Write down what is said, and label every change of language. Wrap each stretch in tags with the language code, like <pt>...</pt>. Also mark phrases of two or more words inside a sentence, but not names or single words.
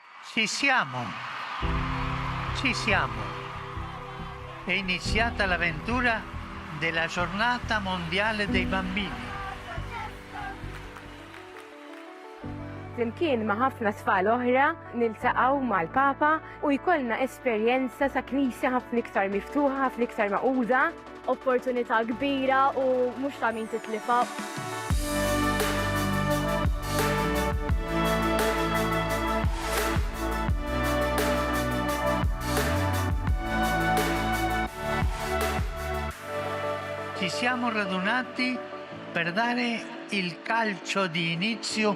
<it>Ci siamo, ci siamo. È iniziata l'avventura della giornata mondiale dei bambini.</it> <mt>Flimkien ma' ħafna tfal oħra niltaqgħu mal-Papa u jkollna esperjenza ta' knisja ħafna iktar miftuħa, ħafna iktar maquda. Opportunità kbira u mhux ta' min titlifa.</mt> <it>Ci siamo radunati per dare il calcio di inizio</it>